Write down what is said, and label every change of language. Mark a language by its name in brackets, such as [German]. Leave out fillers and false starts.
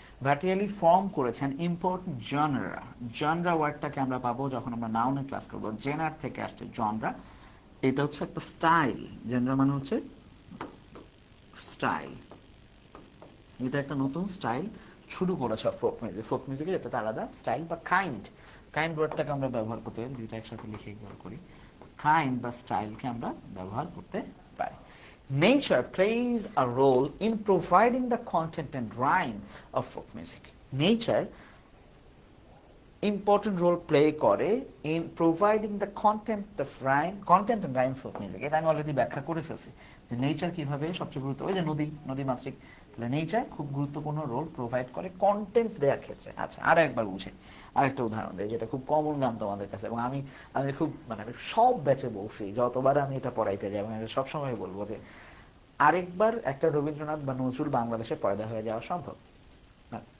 [Bangla] ভার্টিয়ালি form করেছেন important genre. Genre ওয়ার্ডটাকে আমরা পাবো যখন আমরা নাউনের ক্লাস করবো, জেনার থেকে আসছে জনরা, এটা হচ্ছে একটা স্টাইল, জেনার মানে হচ্ছে স্টাইল, এটা একটা নতুন স্টাইল শুরু করেছে ফোক মিউজিক। ফোক মিউজিকের এটা আলাদা স্টাইল বা কাইন্ড, কাইন্ড ওয়ার্ডটাকে আমরা ব্যবহার করতে পারি, দুইটা একসাথে লিখে ব্যবহার করি, কাইন্ড বা স্টাইলকে আমরা ব্যবহার করতে পারি। [English] Nature plays a role in providing the content and rhyme of folk music. Nature important role play করে in providing the content and rhyme folk music. [Bangla] এটা আমি অলরেডি ব্যাখ্যা করে ফেলছি যে নেচার কিভাবে সবচেয়ে গুরুত্ব, ওই যে নদী মাতৃক, নেচার খুব গুরুত্বপূর্ণ রোল প্রোভাইড করে কন্টেন্ট দেওয়ার ক্ষেত্রে। আচ্ছা, আর একবার বুঝে আরেকটা উদাহরণ দেয় যেটা খুব কমন গান তোমাদের কাছে, এবং আমি আমি খুব মানে আমি সব ব্যাচে বলছি, যতবার আমি এটা পড়াইতে যাই এবং আমি সবসময় বলবো যে আরেকবার একটা রবীন্দ্রনাথ বা নজরুল বাংলাদেশে পয়দা হয়ে যাওয়া সম্ভব না।